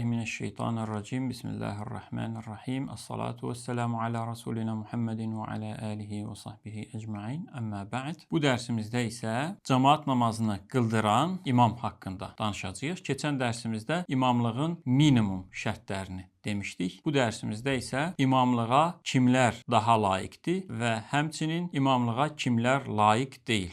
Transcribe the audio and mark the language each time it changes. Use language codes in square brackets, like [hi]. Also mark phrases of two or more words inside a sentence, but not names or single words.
[ar] أعوذ بالله من الشيطان الرجيم. بسم الله الرحمن الرحيم. الصلاة والسلام على رسولنا محمد وعلى آله وصحبه أجمعين. أما بعد. [az] Bu dərsimizdə isə cemaat namazını qıldıran imam haqqında danışacağıq. Keçən dərsimizdə imamlığın minimum şərtlərini demişdik. Bu dərsimizdə isə imamlığa kimlər daha layiqdir və həmçinin imamlığa kimlər layiq deyil.